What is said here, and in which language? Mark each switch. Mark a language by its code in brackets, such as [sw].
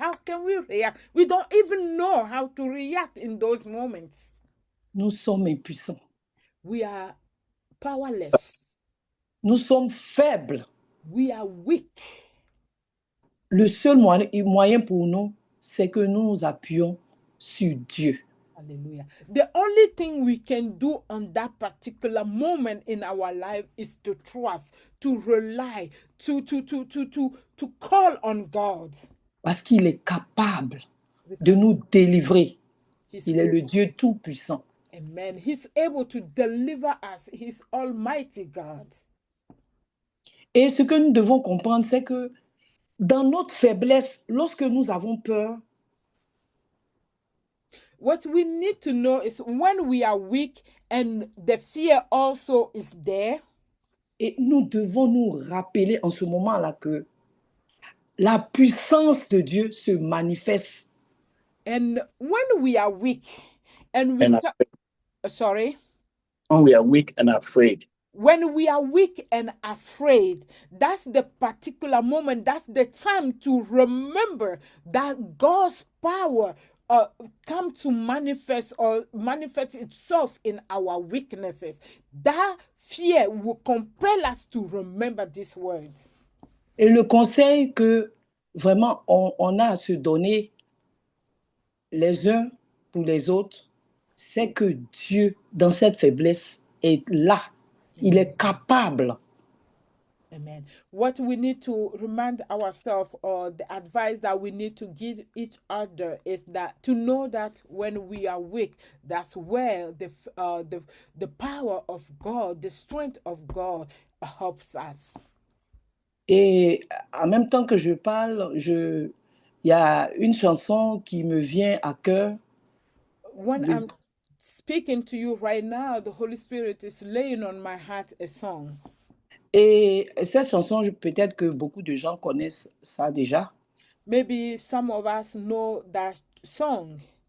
[en] How can we react? We don't even know how to react in those moments. [fr] Nous sommes impuissants. [en] We are powerless. [fr] Nous sommes faibles. [en] We are weak. [fr] Le seul moyen pour nous, c'est que nous nous appuyons sur Dieu. [en] Hallelujah. The only thing we can do on that particular moment in our life is to trust, to rely, to call on God. [fr] Parce qu'il est capable de nous délivrer. Il est le Dieu tout-puissant. [en] Amen. He's able to deliver us. He's Almighty God. [fr] Et ce que nous devons comprendre, c'est que dans notre faiblesse, lorsque nous avons peur, [en] what we need to know is when we are weak and the fear also is there. [fr] Et nous devons nous rappeler en ce moment-là que la puissance de Dieu se manifeste. [en] And when we are weak and we when we are weak and afraid, when we are weak and afraid, that's the particular moment, that's the time to remember that God's power come to manifest itself in our weaknesses. That fear will compel us to remember these words. [fr] Et le conseil que vraiment on a à se donner les uns pour les autres, c'est que Dieu, dans cette faiblesse, est là. Il est capable. [en] Amen. What we need to remind ourselves, or the advice that we need to give each other, is that to know that when we are weak, that's where the power of God, the strength of God helps us. [fr] Et en même temps que je parle, il y a une chanson qui me vient à cœur. [en] When I'm speaking to you right now, the Holy Spirit is laying on my heart a song. [fr] Et cette chanson, peut-être que beaucoup de gens connaissent ça déjà. [en] Maybe some of us know that song.